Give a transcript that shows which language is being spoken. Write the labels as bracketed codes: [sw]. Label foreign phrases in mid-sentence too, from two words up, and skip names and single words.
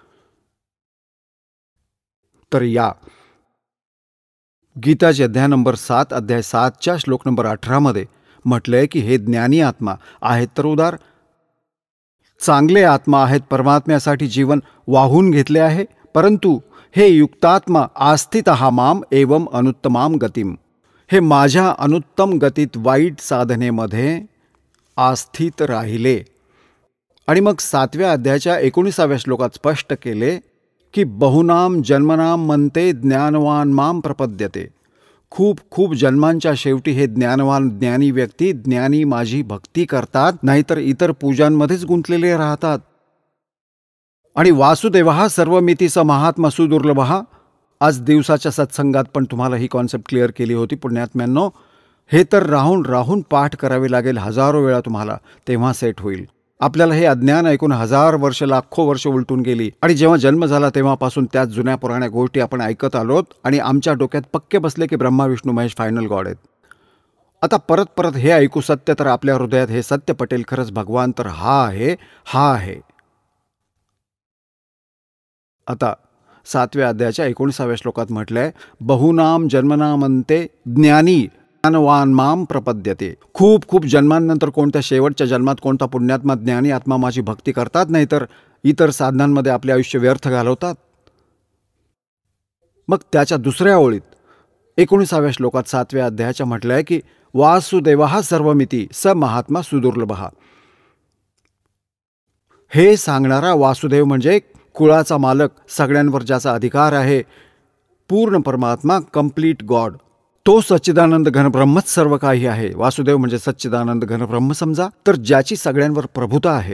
[mr] तर या गीताजी अध्याय नंबर 7 अध्याय 7च्या श्लोक नंबर 18 मध्ये म्हटलंय की हे ज्ञानी आत्मा आहेत तर उदार, चांगले आत्मा आहेत, परमात्म्यासाठी जीवन वाहून घेतले आहे. [sa] परंतु हे युक्तात्मा आस्थितः माम एवं अनुत्तमाम गतिम, [mr] हे माझ्या अनुत्तम गतीत वाईट साधनेमध्ये आस्थित राहिले. आणि मग 7व्या अध्यायाच्या 19व्या श्लोकात स्पष्ट केले की [sa] बहुनाम जन्मनाम [mr] म्हणते [sa] ज्ञानवान माम प्रपद्यते. [mr] खूप खूप जन्मांच्या शेवटी हे ज्ञानवान ज्ञानी व्यक्ती, ज्ञानी माझी भक्ती करतात, नाहीतर इतर पूजांमध्येच गुंतलेले राहतात. [sa] आणि वासुदेवः सर्वमितीस महात्मा सुदुर्लभः. [mr] आज दिवसाच्या सत्संगात पण तुम्हाला ही [en] concept clear [mr] केली होती पुण्यात्म्यांनो. हे तर राहून राहून पाठ करावे लागेल हजारो वेळा तुम्हाला, तेव्हा सेट होईल. आपल्याला हे अज्ञान ऐकून 1000 वर्ष, लाखो वर्ष उलटून गेली, आणि जेव्हा जन्म झाला तेव्हापासून त्याच जुन्या पुराण्या गोष्टी आपण ऐकत आलोत आणि आमच्या डोक्यात पक्के बसले की ब्रह्मा विष्णू महेश [en] final God [mr] आहेत. आता परत परत हे ऐकू सत्य, तर आपल्या हृदयात हे सत्य पटेल, खरंच भगवान तर हा आहे, हा आहे. आता 7व्या अध्यायाच्या 19व्या श्लोकात म्हटलंय, [sa] बहुनाम जन्मनामंते ज्ञानी ज्ञानवान माम प्रपद्यते. [mr] खूप खूप जन्मांनंतर कोणत्या शेवटच्या जन्मात कोणता पुण्यात्मा ज्ञानी आत्मा माझी भक्ती करतात, नाहीतर इतर साधनांमध्ये आपले आयुष्य व्यर्थ घालवतात. मग त्याच्या दुसऱ्या ओळीत 19व्या श्लोकात 7व्या अध्यायाच्या म्हटलंय की [sa] वासुदेवः सर्वमिती स महात्मा सुदुर्लभः. [mr] हे सांगणारा वासुदेव म्हणजे कुळाचा मालक, सगळ्यांवर ज्याचा अधिकार आहे, पूर्ण परमात्मा, [en] complete God. [mr] तो सच्चिदानंद घनब्रह्मच सर्व काही आहे. वासुदेव म्हणजे सच्चिदानंद घनब्रह्म समजा, तर ज्याची सगळ्यांवर प्रभुता आहे.